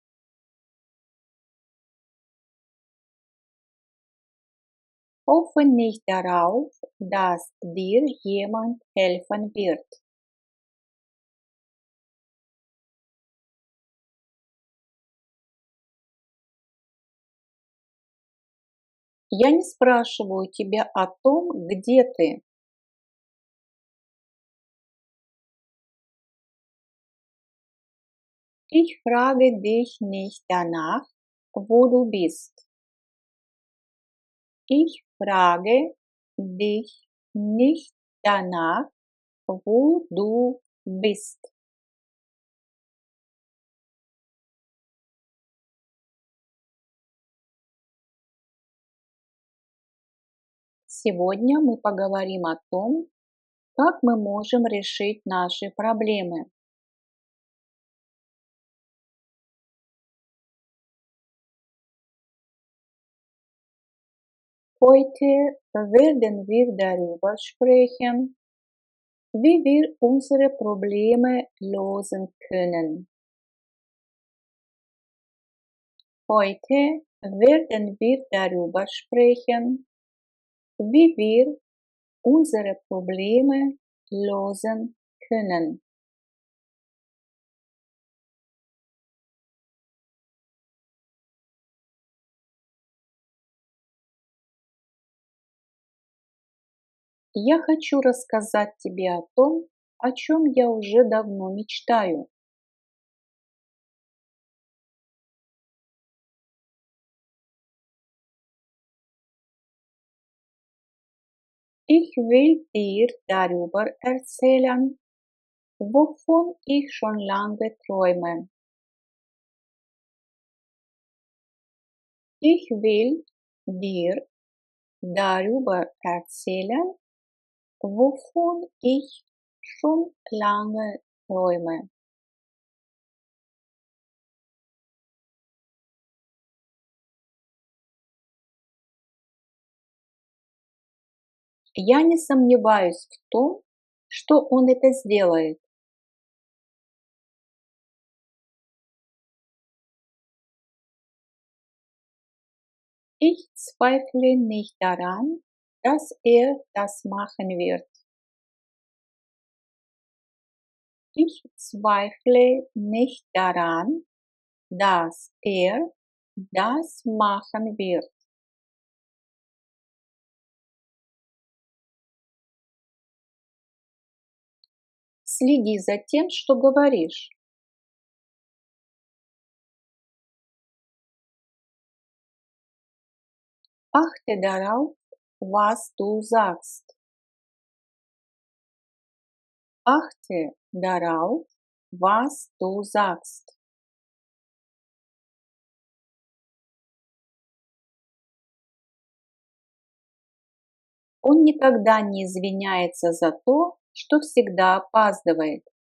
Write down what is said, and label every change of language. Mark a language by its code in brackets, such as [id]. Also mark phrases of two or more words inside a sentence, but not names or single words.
[de] Hoffe nicht darauf, dass dir jemand helfen wird. [ru] Я не спрашиваю тебя о том, где ты. [de] Ich frage dich nicht danach, wo du bist. Ich frage dich nicht danach, wo du bist. [ru] Сегодня мы поговорим о том, как мы можем решить наши проблемы. [de] Heute werden wir darüber sprechen, wie wir unsere Probleme lösen können. Heute werden wir darüber sprechen, wie wir unsere Probleme lösen können. [ru] Я хочу рассказать тебе о том, о чем я уже давно мечтаю. [de] Ich will dir darüber erzählen, wovon ich schon lange träume. Ich will dir darüber erzählen, wovon ich schon lange träume. [ru] Я не сомневаюсь в том, что он это сделает. [de] Ich zweifle nicht daran, dass er das machen wird. Ich zweifle nicht daran, dass er das machen wird. [ru] Следи за тем, что говоришь. [de] Achte darauf, was du sagst. Achte darauf, was du sagst. [ru] Он никогда не извиняется за то, что всегда опаздывает.